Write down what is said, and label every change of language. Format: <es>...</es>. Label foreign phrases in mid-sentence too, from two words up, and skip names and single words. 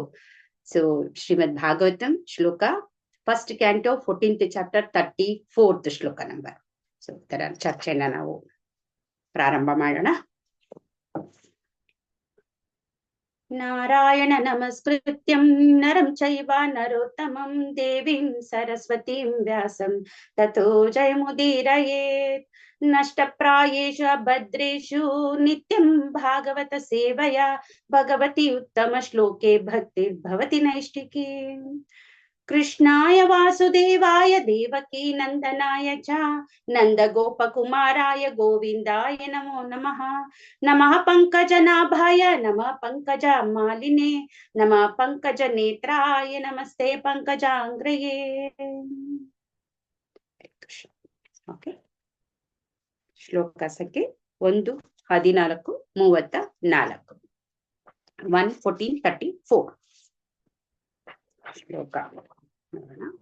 <kn>ಸೊ ಶ್ರೀಮದ್ ಭಾಗವತಂ ಶ್ಲೋಕ</kn> <en>first canto 14th chapter 34th</en> <kn>ಶ್ಲೋಕ ನಂಬರ್. ಸೊ ಇದರ ಚರ್ಚೆನ ನಾವು ಪ್ರಾರಂಭ ಮಾಡೋಣ.</kn> <sa>ನಾರಾಯಣ ನಮಸ್ಕೃತ್ಯಂ ನರಂ ಚೈವ ನರೋತ್ತಮಂ ದೇವೀಂ ಸರಸ್ವತೀಂ ವ್ಯಾಸಂ ತಥೋ ಜಯಮುದೀರಯೇತ್. ನಷ್ಟಪ್ರಾಯೇಷು ಭದ್ರೇಷು ನಿತ್ಯಂ ಭಾಗವತ ಸೇವಯ ಭಗವತಿ ಉತ್ತಮ ಶ್ಲೋಕೆ ಭಕ್ತಿರ್ಭವತಿ ನೈಷ್ಠಿಕಿ. ಕೃಷ್ಣಾಯ ವಾಸುದೇವಾಯ ದೇವಕೀ ನಂದನಾಯ ಚ ನಂದ ಗೋಪಕುಮಾರಾಯ ಗೋವಿಂದಾಯ ನಮೋ ನಮಃ. ನಮಃ ಪಂಕಜನಾಭಾಯ ನಮಃ ಪಂಕಜ ಮಾಲಿನೇ ನಮಃ ಪಂಕಜ ನೇತ್ರಾಯ ನಮಸ್ತೆ ಪಂಕಜಾಂಗ್ರಯೇ.</sa> <kn>ಓಕೆ, ಶ್ಲೋಕ ಸಂಖ್ಯೆ 1:14:34 1:14:34 ಶ್ಲೋಕ ನೋಡೋಣ.</kn>